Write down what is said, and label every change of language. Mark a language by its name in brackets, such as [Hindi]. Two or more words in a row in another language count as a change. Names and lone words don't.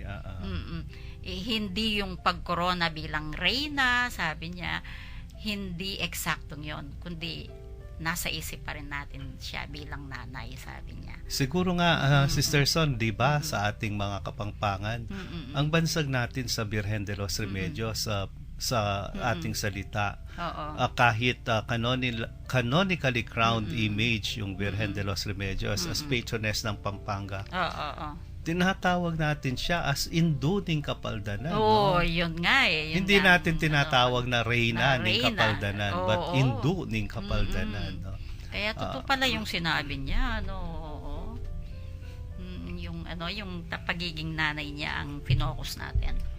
[Filipino] Hindi yung pag-corona bilang reyna, sabi niya, hindi eksaktong yon, kundi nasa isip pa rin natin siya bilang nanay, sabi niya. Siguro nga, Sister Son, di ba, sa ating mga Kapampangan, ang bansag natin sa Virgen de los Remedios, sa ating salita, kahit [English] canonically crowned image [Filipino] yung Virgen de los Remedios [English] as patroness [Filipino] ng Pampanga, tinatawag natin siya as induning Kapaldanan. Yun nga Hindi natin tinatawag na reyna ng Kapaldanan, but induning Kapaldanan. No? Kaya totoo pala yung sinabi niya, yung pagiging nanay niya ang finokus natin.